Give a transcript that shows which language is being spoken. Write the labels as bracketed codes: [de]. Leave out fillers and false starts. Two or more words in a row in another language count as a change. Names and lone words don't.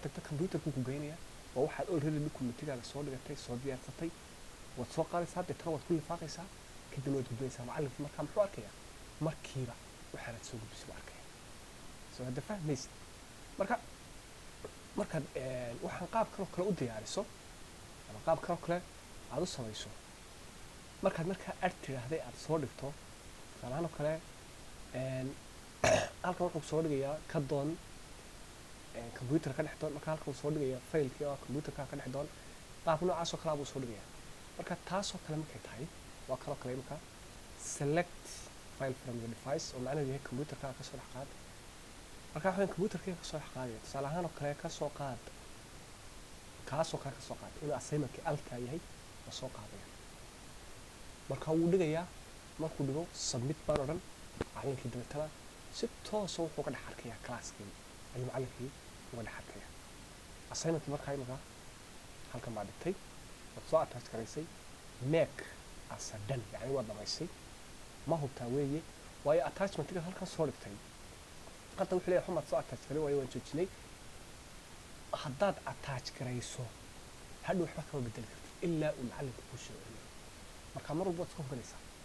[so] tagto computerku ku geynaya waa waxaad already documentigaaga soo dhigatay soo diyaarsatay waad soo qaadaysaa deetana waad ku lifaaqaysaa kadibna waad gudbinaysaa macallinka markaa muxuu arkayaa markiiba waxaanaad soo gudbisay waa arkaya soo hadda fahmaysid markaad waxaan qaab kaloo kale u diyaariso ama qaab kaloo kale aad u samayso markaa ad tidhaahday aad soo dhigto tusaalahaan oo kale halkan wuxuu soo dhigayaa ka doon computer ka dhex doon marka halkan uu soo dhigayaa failkii oo computerka ka dhex doon qaab noocaas oo kale buu soo dhigayaa marka taasoo kale markay tahay waa kaloo kale marka select [en] file from the device [so] oo macnaheedu yahay computerka ka soo dhex qaad marka waxaan computerka ka soo dhex qaadaya tusaale ahaan oo kale ka soo qaad kaasoo kale ka soo qaad inuu assignmentkii alka yahay oo soo qaadaya marka wuu dhigayaa markuu dhigo submit baan odhan macallinkii dabeetana si toosa wuxuu ka dhex arkayaa classkii ayuu macallinkii uga dhex arkayaa assignmentkii markaa imanka halkan baa dhigtay waad soo attach garaysay [en] make as a done [so] yacni waa dhamaysay ma hubtaa weeye waayo attachmentiga halkan soo dhigtay hadda wuxuu leeyahay xumaad soo attach garay waayo waan joojinay haddaad attach garayso hadhow waxba kama bedeli kartid ilaa uu macallinku kuu soo celiyo marka mar walba waad iska hubinaysaa